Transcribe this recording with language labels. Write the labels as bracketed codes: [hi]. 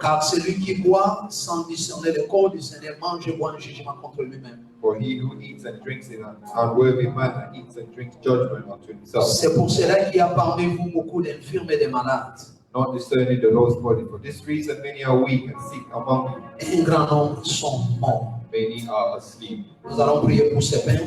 [fr] Car celui qui boit sans discerner le corps du Seigneur mange et boit un jugement contre lui-même. [en] For he who eats and drinks in an unworthy manner eats and drinks judgment unto himself, [fr] C'est pour cela qu'il y a parmi vous beaucoup d'infirmes et de malades. [en] not discerning the Lord's body. For this reason many are weak and sick among you. [fr] Et un grand nombre sont morts. [en] Many are asleep. [fr] Nous allons prier pour ces pains